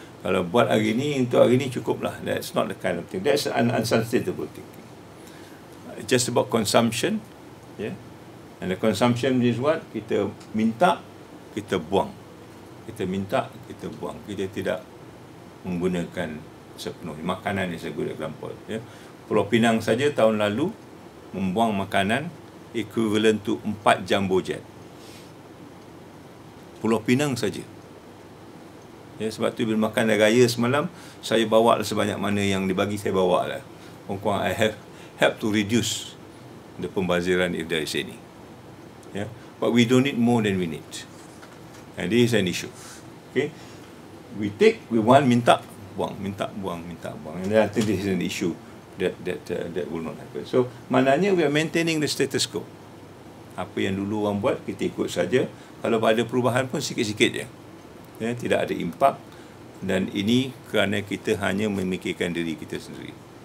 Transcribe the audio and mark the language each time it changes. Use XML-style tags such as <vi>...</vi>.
<ms>Kalau buat hari ni, untuk hari ni cukuplah.</ms> <en>That's not the kind of thing. That's an unsustainable thinking. It's just about consumption. Yeah? And the consumption is what?</en> <ms>Kita minta, kita buang. Kita minta, kita buang. Kita tidak menggunakan sepenuhnya.</ms> <en>Makanan is a good example.</en> <ms>Yeah? Pulau Pinang saja tahun lalu membuang makanan</ms> <en>equivalent to 4 jumbo jet.</en> <ms>Pulau Pinang saja. Ya, sebab tu bila makan raya semalam, saya bawa sebanyak mana yang dibagi, saya bawa lah.</ms> <en>Kurang-kurang I have helped to reduce the pembaziran if there is any. Yeah? But we don't need more than we need. And this is an issue. Okay? We want,</en> <ms>minta, buang, minta, buang, minta, buang.</ms> <en>And I think this is an issue that will not happen. So, maknanya we are maintaining the status quo.</en> <ms>Apa yang dulu orang buat, kita ikut saja. Kalau ada perubahan pun sikit-sikit je. Ya, tidak ada impak, dan ini kerana kita hanya memikirkan diri kita sendiri.</ms>